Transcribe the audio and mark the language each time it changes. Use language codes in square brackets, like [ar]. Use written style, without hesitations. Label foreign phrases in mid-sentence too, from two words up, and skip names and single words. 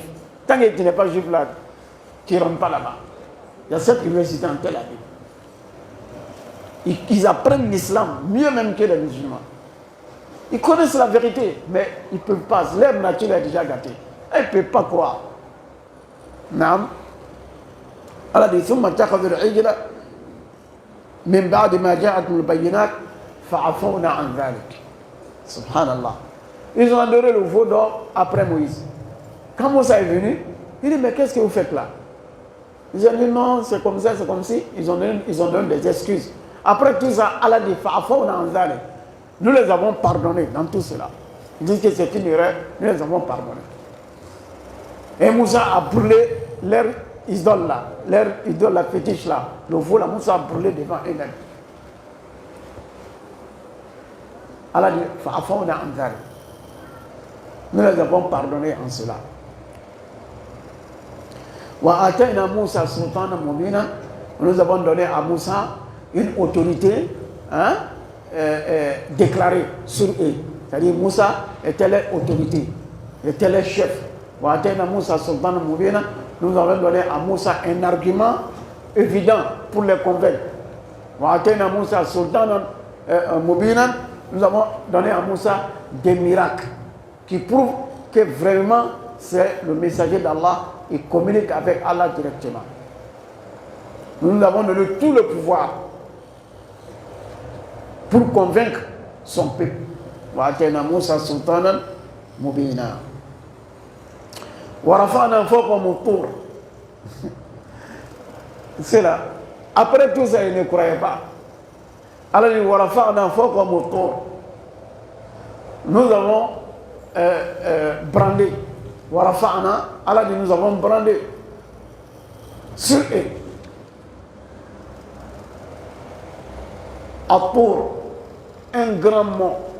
[fr] Tant que tu n'es pas juif là, tu ne rentres pas là-bas. Il y a cette université en Tel Aviv. Ils apprennent l'islam mieux même que les musulmans. Ils connaissent la vérité, mais ils ne peuvent pas. Leur nature est déjà gâtée. Ils ne peuvent pas croire. Non. Allah dit [ar] ثم اتخذوا العجل من بعد ما جاءتهم البينات فعفونا عن ذلك. [fr] Subhanallah. Ils ont adoré le veau d'or après Moïse. Quand Moussa est venu, il dit mais qu'est-ce que vous faites là? Ils ont dit non, c'est comme ça, c'est comme si. Ils ont donné des excuses. Après tout ça, Allah dit [ar] فعفونا عن ذلك. [fr] Nous les avons pardonnés dans tout cela. Ils disent que c'est une erreur, nous les avons pardonnés. Et Moussa a brûlé leur idole là, leur idole, la fétiche là, le veau là, Moussa a brûlé devant eux-mêmes. Allah dit [ar] فعفونا عن ذلك. [fr] Nous les avons pardonnés en cela. [ar] وآتينا موسى سلطانا مبينا. [fr] Nous avons donné à Moussa une autorité déclarée sur eux. C'est-à-dire Moussa était leur autorité, était leur chef. [ar] وآتينا موسى سلطانا مبينا. [fr] Nous avons donné à Moussa un argument évident pour les convaincre. [ar] وآتينا موسى سلطانا مبينا. [fr] Nous avons donné à Moussa des miracles qui prouvent que vraiment c'est le messager d'Allah. Il communique avec Allah directement. Nous lui avons donné tout le pouvoir pour convaincre son peuple. [ar] وآتينا موسى سلطانا مبينا. ورفعنا فوقهم الطور. [fr] C'est là. Après tout ça, il ne croyait pas. Allah dit [ar] ورفعنا فوقهم الطور. [fr] Nous avons brandé. Wa rafa'na, Allah dit nous avons brandé sur eux. At-tur, un grand mont.